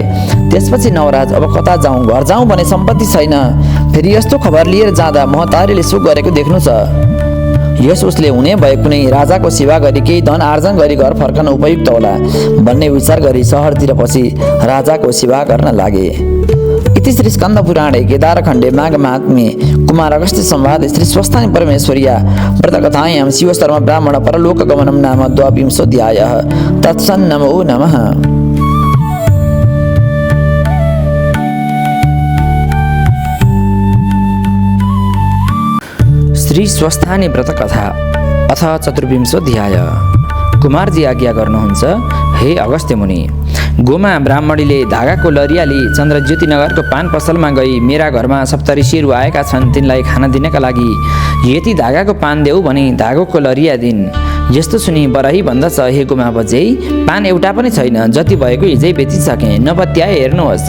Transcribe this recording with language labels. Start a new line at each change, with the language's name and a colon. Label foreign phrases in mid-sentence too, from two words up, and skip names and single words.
Nepali: त्यसपछि नवराज अब कता जाउँ, घर जाउँ भने सम्पत्ति छैन, फेरि यस्तो खबर लिएर जाँदा महतारीले शोक गरेको देख्नु छ। यस उसले हुने भए कुनै राजाको सेवा गरी केही धन आर्जन गरी घर फर्कन उपयुक्त होला भन्ने विचार गरी सहरतिर पछि राजाको सेवा गर्न लागे।
Sanskrit: इति श्री स्कन्द पुराणे केदारखण्डे माघ महात्म्ये कुमार अगस्त्य संवादे श्री स्वस्थानी परमेश्वर्या व्रतकथायां शिव शर्मा ब्राह्मण परलोक गमनं नाम द्वाविंशोऽध्यायः। तत्सन्नमो नमः। श्री स्वस्थानी व्रत कथा अथ चतुर्विंशोऽध्याय।
Nepali: कुमारजी आज्ञा गर्नुहुन्छ, हे अगस्त्य मुनि, गोमा ब्राह्मणीले धागाको लरिया लिई चन्द्रज्योति नगरको पान पसलमा गई मेरा घरमा सप्तऋषिहरू आएका छन्, तिनलाई खाना दिनका लागि यति धागाको पान देऊ भनी धागोको लरिया दिन्। यस्तो सुनि बराही भन्दछ, हे गोमा बजे, पान एउटा पनि छैन, जति भएको हिजै बेचिसकेँ, नपत्याए हेर्नुहोस्।